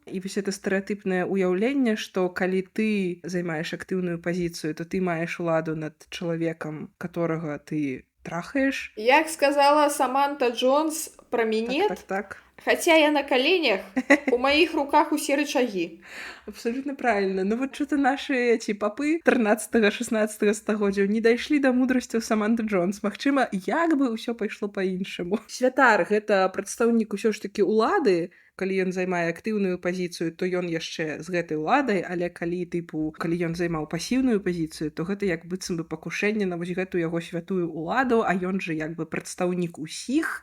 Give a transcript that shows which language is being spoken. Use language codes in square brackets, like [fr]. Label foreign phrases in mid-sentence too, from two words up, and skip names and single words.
[be] І вось это стэрэатыпнае ўяўленне, што калі ты займаеш актыўную пазіцыю, то ты маеш уладу над чалавекам, которага ты трахаеш. Як сказала Саманта Джонс пра мінет, Так. хаця я на каленях, у маіх руках усе рычагі. [ru] Абсолютно правильно. Ну вот что-то наши эти папы 13-16 [be] стагоддзяў не дайшлі да мудрасцяў [ru] Саманты Джонс. [be] Магчыма, як бы ўсё пайшло па-іншаму. Святар — гэта прадстаўнік усё ж такі улады. Калі ён займае актыўную пазіцыю, то ён яшчэ з гэтай уладай, але калі ён займаў пасіўную пазіцыю, то гэта як быццам бы пакушэнне на вось гэтую яго святую уладу, а ён жа як бы прадстаўнік усіх.